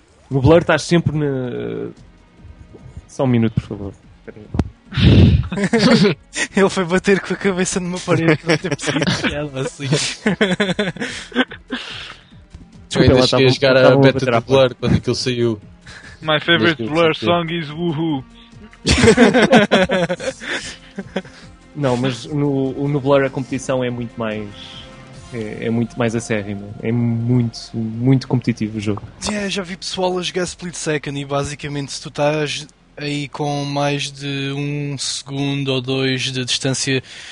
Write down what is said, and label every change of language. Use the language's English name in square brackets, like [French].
[Portuguese] No Blur estás sempre na... Só um minuto, por favor. Ele foi bater com a cabeça numa parede para não ter percebido que era assim. Eu ainda cheguei a jogar a beta do Blur quando aquilo saiu. [English] My favorite Blur song is Woohoo. [Portuguese] Não, mas no Blur a competição é muito mais... É muito mais acérrimo, é muito, muito competitivo o jogo. Yeah, já vi pessoal a jogar Split Second e basicamente se tu estás aí com mais de um segundo ou dois de distância,